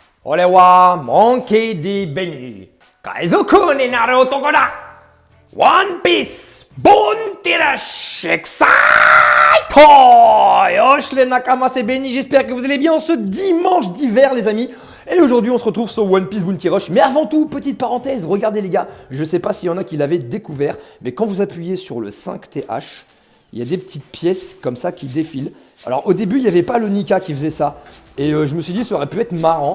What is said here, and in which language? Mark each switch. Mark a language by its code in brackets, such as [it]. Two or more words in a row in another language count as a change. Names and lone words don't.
[ja] 俺はモンキー D ベニー海賊になる男だワンピースボンティラッシュエクサイト [fr] Yosh les Nakama, c'est Benny, j'espère que vous allez bien ce dimanche d'hiver les amis. Et aujourd'hui on se retrouve sur One Piece Bounty Rush. Mais avant tout, petite parenthèse, regardez les gars, je sais pas s'il y en a qui l'avaient découvert, mais quand vous appuyez sur le 5TH, il y a des petites pièces comme ça qui défilent. Alors au début il n'y avait pas le Nika qui faisait ça. Et je me suis dit ça aurait pu être marrant.